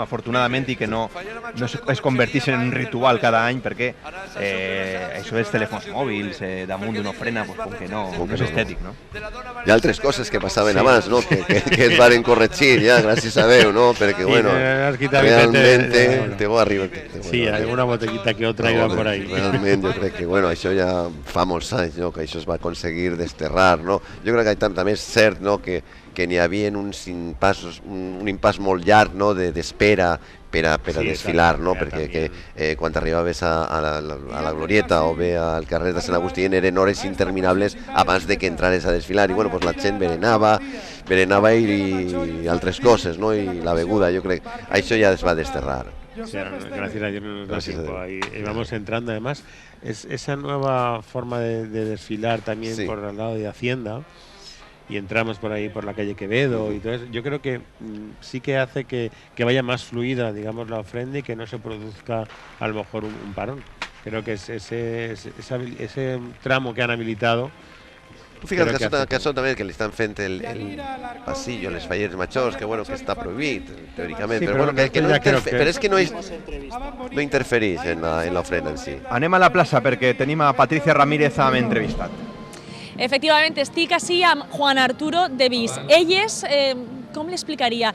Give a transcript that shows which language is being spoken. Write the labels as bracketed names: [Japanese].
[Catalan] Afortunadament, i que no es converteixen en un ritual cada any, perquè això dels telèfons mòbils damunt d'una ofrena, com que no és estètic, no? Hi ha altres coses que passaven abans, no? Que es varen corregir ja, gràcies a Déu, no? Perquè, bueno, realment te arriba. [Spanish] Sí, alguna botellita que otra iba por ahí. [Catalan] Realment, jo crec que, bueno, això ja fa molts anys, no? Que això es va aconseguir desterrar, no? Jo crec que també és cert, no? Que n'hi havia un impàs molt llarg, no? D'espera per a desfilar, no? Perquè quan arribaves a la Glorieta o bé al carrer de Sant Agustí eren hores interminables abans de que entrares a desfilar, i bueno, pues la gent berenava i altres coses, no? I la beguda, jo crec, això ja es va desterrar. [Spanish] Sí, gracias a Dios no nos da tiempo. Ahí vamos entrando, además, esa nueva forma de desfilar también por el lado de Hacienda, y entramos por ahí por la calle Quevedo y todo eso. Yo creo que sí que hace que vaya más fluida, digamos, la ofrenda y que no se produzca a lo mejor un parón. Creo que es ese tramo que han habilitado. [Catalan] Fíjate que això també, que li estan fent el passillo, les falleres majors, que bueno, que està prohibit, teòricament, Sí, però bueno, però és que no interfereix en l'ofrena en si. Anem a la plaça perquè tenim a Patricia Ramírez amb entrevistat. Efectivament, estic així amb Juan Arturo de Vis. Ell és, com l'explicaria?